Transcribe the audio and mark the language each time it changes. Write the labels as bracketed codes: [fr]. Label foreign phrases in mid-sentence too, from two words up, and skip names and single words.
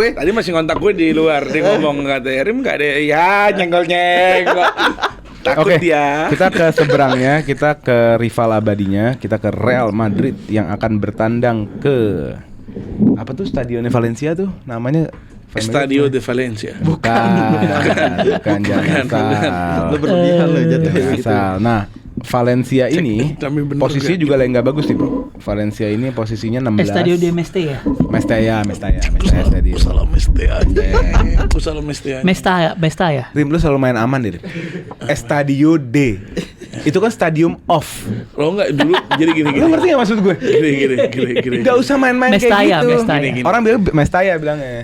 [id] Tadi masih ngontak gue di luar, dia ngomong kata Erim nggak ada, ya nyenggol. Takut Oke, dia. kita ke seberangnya, kita ke rival abadinya, kita ke Real Madrid yang akan bertandang ke apa tuh stadionnya Valencia tuh namanya? Estadio de Valencia. Bukan jangan salah. Lu berlebihan lo jatuhnya Jangan gitu. salah. Nah, Valencia ini Tapi bener posisinya nggak? juga lagi nggak bagus nih bro. Valencia ini posisinya 16. Estadio de Mestalla. Mestalla Stadium. Salam Mestalla. Mesta ya. Rim lu selalu main aman deh. Estadio D. Itu kan stadium off. Lo nggak dulu jadi gini. Lu ngerti gak maksud gue? Gini. Gak usah main-main Mestalla, kayak gitu. Mestalla. Gini. Orang bilang Mestalla bilangnya.